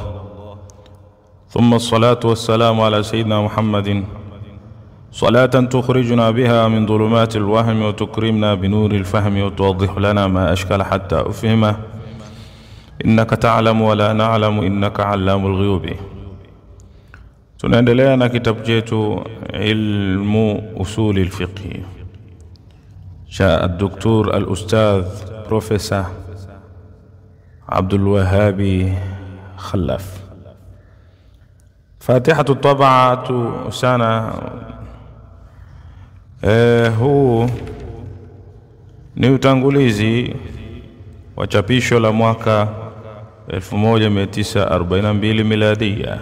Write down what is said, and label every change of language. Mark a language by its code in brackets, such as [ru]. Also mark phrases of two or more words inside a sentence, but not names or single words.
[ar] ثم الصلاة والسلام على سيدنا محمد صلاة تخرجنا بها من ظلمات الوهم وتكرمنا بنور الفهم وتوضح لنا ما أشكال حتى أفهمه. إنك تعلم ولا نعلم إنك علام الغيوب. [sw] Tunaendelea na kitabu chetu Ilmu Usuli al-Fiqh cha Dr. al-Ustadh Professor Abdul Wahhabi Khalaf. [ar] فاتحة الطبعة سنة [sw] huu ni utangulizi wa chapisho la mwaka 1942 miladia.